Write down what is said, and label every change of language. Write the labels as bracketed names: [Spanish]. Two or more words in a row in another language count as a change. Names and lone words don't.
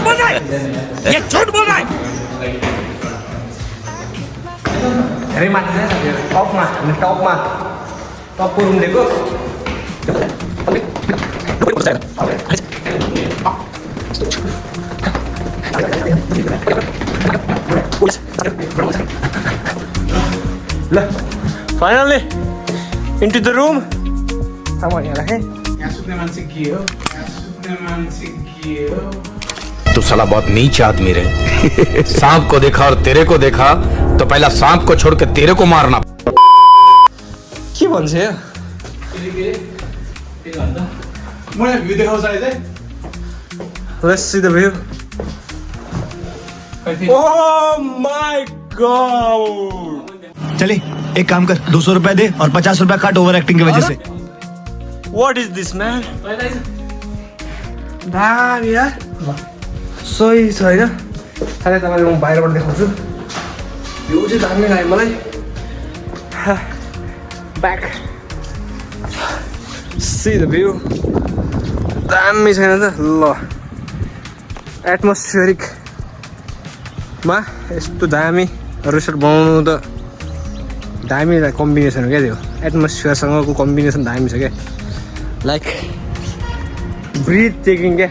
[Nepali] माथि छ साथीहरू टपमा हामी टपको रुम लिएको ल [English] finally into the room [Nepali] सामान यहाँ राखेँ यहाँ सुत्ने मान्छे के हो [Hindi] तू साला बहुत नीच आदमी रे सांप को देखा और तेरे को देखा तो पहला सांप को छोड़ के तेरे को मारना [Nepali] के भन्छ यो मलाई भ्यू देखाउँछ अहिले [English] let's see the view oh my god [Hindi] चले एक काम कर 200 रुपए दे और 50 रुपए काट ओवर एक्टिंग की वजह से [English] what is this man [Nepali] दामी यार सही छ होइन साथै तपाईँले म बाहिरबाट देखाउँछु भ्यू चाहिँ दामी लाग्यो मलाई ब्याक [English] see the view [Nepali] दामी छैन त ल एटमोस्फियरिकमा यस्तो दामी रिसोर्ट बनाउनु त दामी कम्बिनेसन हो क्या त्यो एटमोस्फियरसँगको कम्बिनेसन दामी छ क्या [English] like breath taking [Nepali] क्या